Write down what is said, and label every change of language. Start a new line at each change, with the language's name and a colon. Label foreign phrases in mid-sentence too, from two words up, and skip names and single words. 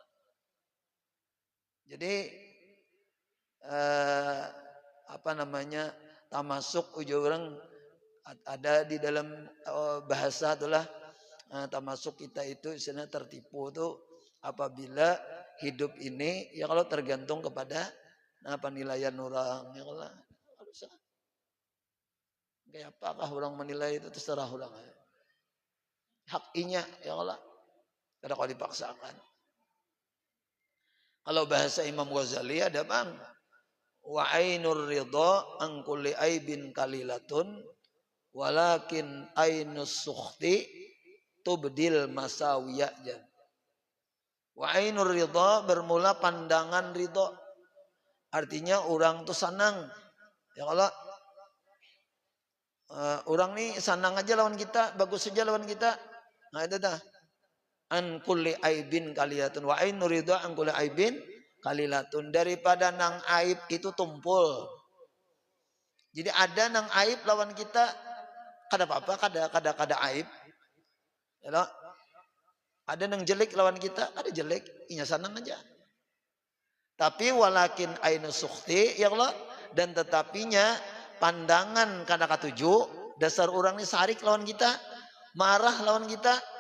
Banjar: Jadi apa namanya tamasuk ujo orang ada di dalam bahasa itulah tamasuk kita itu istilahnya tertipu tuh apabila hidup ini ya kalau tergantung kepada penilaian orang ya kalau kayak apakah orang menilai itu terserah orang hak inya ya Allah tidak kalau dipaksakan. Kalau bahasa Imam Ghazali ada bang
Arabic: وعين الرضا عن كل عيب كليلة ولكن عين السخط تبدي المساويا. وعين الرضا
Indonesian: bermula pandangan ridha.
Banjar: Artinya orang tuh senang. Ya kalau orang nih senang aja lawan kita, bagus saja lawan kita. Nah itu dah.
Arabic: عن كل عيب كليلة وعين الرضا عن كل عيب كليلة.
Banjar: Daripada nang aib itu tumpul. Jadi ada nang aib lawan kita kada apa-apa, kada aib. Ya, ada nang jelek lawan kita, ada jelek, inya sanang aja. Tapi
Arabic: ولكن عين السخط يا الله,
Banjar: dan tetapinya pandangan kada katuju, dasar orang ini sarik lawan kita, marah lawan kita.